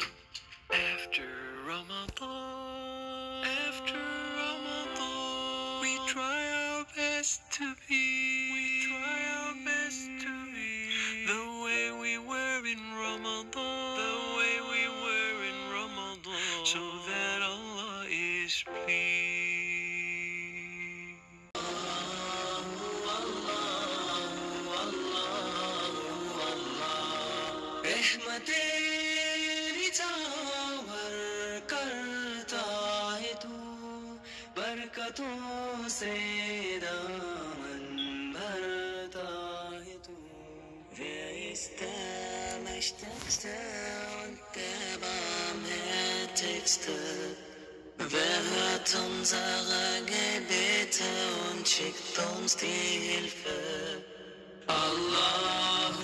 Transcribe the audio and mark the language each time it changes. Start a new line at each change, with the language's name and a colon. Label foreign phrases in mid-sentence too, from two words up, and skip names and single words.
English: After Ramadan, we try our best to be the way we were in Ramadan, so that Allah is pleased.
Hindi: रहमतें निछावर करता है तू, बरकतों से दामन भरता है तू.
German: Wer ist der Mächtigste und der Barmherzigste? Wer hört unsere Gebete und schickt uns die Hilfe? Allah.